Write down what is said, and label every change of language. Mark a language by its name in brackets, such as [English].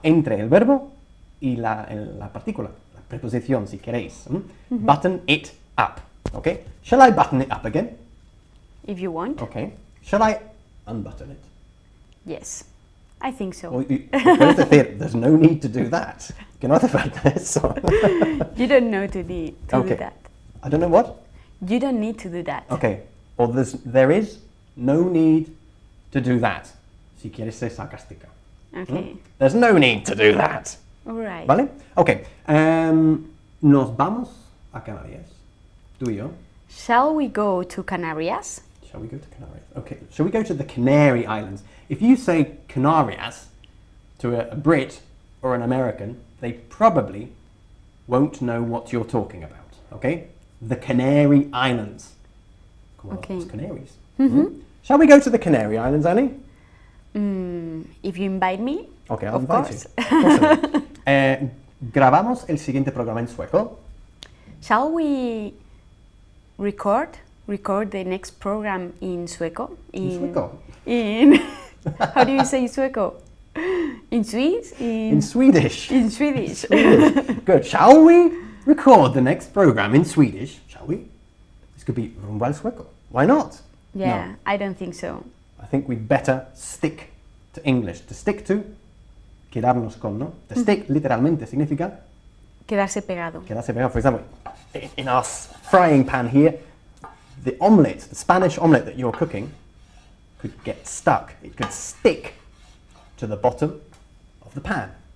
[Spanish] Entre el verbo y la partícula. La preposición, si queréis. [English] Button it up. ¿Ok? Shall I button it up again? If you want. Okay. Shall I unbutton it? Yes. I think so. [Spanish] Puedes decir, [English] there's no need to do that. [Spanish] Que no hace falta eso. [English] You don't know to do that. I don't know what? You don't need to do that. Okay. Or there is no need to do that. [Spanish] Si quieres ser sarcástica. [English] Okay. There's no need to do that. All right. [Spanish] ¿Vale? Okay. Nos vamos a Canarias. Tú y yo. [English] Shall we go to Canarias? Shall we go to Canarias? Okay. Shall we go to the Canary Islands? If you say Canarias to a Brit or an American, they probably won't know what you're talking about. Okay? The Canary Islands. [Spanish] Como los [English] Canaries. Shall we go to the Canary Islands, Annie? If you invite me. Okay, I'll of invite course. you. Of course I will. [Spanish] Grabamos el siguiente programa en sueco. [English] Shall we record the next program in sueco? In sueco? How do you say sueco? In Swiss? In Swedish. In Swedish. Good. Shall we record the next program in Swedish? Shall we? This could be Rumbo al Sueco. Why not? Yeah, No. I don't think so. I think we'd better stick to English. To stick to, [Spanish] quedarnos con, ¿no? [English] To stick [Spanish] literalmente significa Quedarse pegado. quedarse pegado. [English] For example, in our frying pan here, the omelette, the Spanish omelette that you're cooking, could get stuck. It could stick to the bottom of the pan.